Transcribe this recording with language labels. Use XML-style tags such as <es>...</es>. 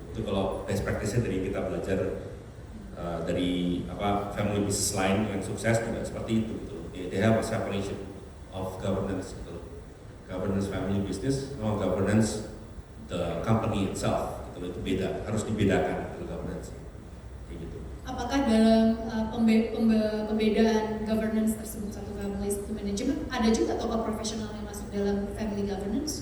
<id>Itu kalau best practice-nya dari kita belajar dari family business lain yang sukses juga seperti itu gitu.</id> <en>They have a separation of governance gitu. Governance family business sama governance the company itself gitu.</en> <id>Itu beda, harus dibedakan gitu, governance. Kayak gitu. Apakah dalam pembedaan governance tersebut satu family to management ada juga tokoh profesional yang masuk dalam family governance?</id>